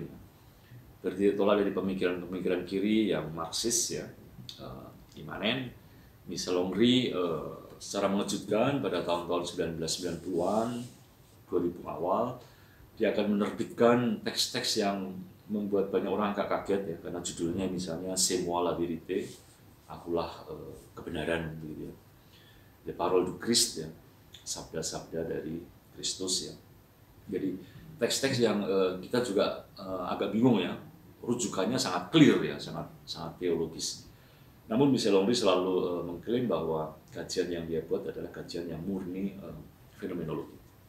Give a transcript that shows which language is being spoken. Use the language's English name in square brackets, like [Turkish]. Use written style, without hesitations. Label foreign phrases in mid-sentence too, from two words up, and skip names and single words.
[Indonesian] Tolak dari pemikiran-pemikiran kiri yang Marxis, ya, imanen. Michel Onry secara mengejutkan pada tahun-tahun 1990-an, 2000 awal, dia akan menerbitkan teks-teks yang membuat banyak orang agak kaget, ya, karena judulnya misalnya C'est moi la vérité, akulah kebenaran, gitu ya. Les paroles du Christ, ya, sabda-sabda dari Kristus, ya. Jadi teks-teks yang kita juga agak bingung, ya, rujukannya sangat clear, ya, sangat teologis. Namun Michel Onry selalu mengklaim bahwa kajian yang dia buat adalah kajian yang murni fenomenologi.